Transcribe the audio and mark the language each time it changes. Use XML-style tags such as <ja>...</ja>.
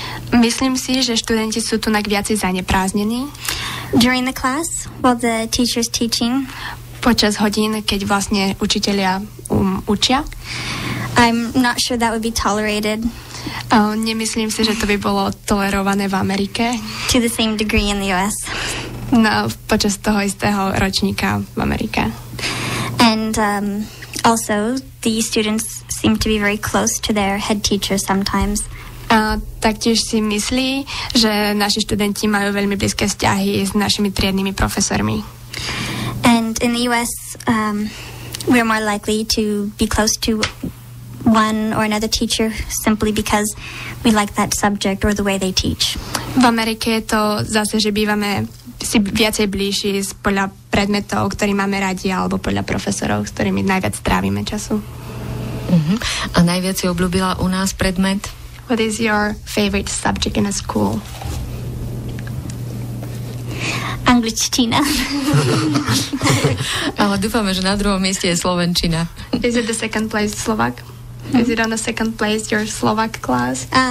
<sk>Myslím si, že študenti sú tu viacej zaneprázdnení.</sk> <en>During the class, while the teacher's teaching.</en> <sk>Počas hodín, keď vlastne učitelia učia.</sk> <en>I'm not sure that would be tolerated.</en> <sk>Nemyslím si, že to by bolo tolerované v Amerike.</sk> <en>To the same degree in the US.</en> <sk>No, počas toho istého ročníka v Amerike.</sk> <en>And also, the students seem to be very close to their head teacher sometimes.</en> <sk>Taktiež si myslí, že naši študenti majú veľmi blízke vzťahy s našimi triednymi profesormi.</sk> <en>And in the US, we're more likely to be close to one or another teacher simply because we like that subject or the way they teach.</en> <sk>V Amerike je to zase, že bývame si viacej blíži podľa predmetov, ktorý máme radi, alebo podľa profesorov, s ktorými najviac trávime času. A najviac si obľúbila u nás predmet?</sk> <en>What is your favorite subject in a school?</en> <sk>Angličtina. Ale dúfame, že na druhom mieste je slovenčina.</sk> <en>Is it the second place Slovak? Is it on the second place your Slovak class?</en>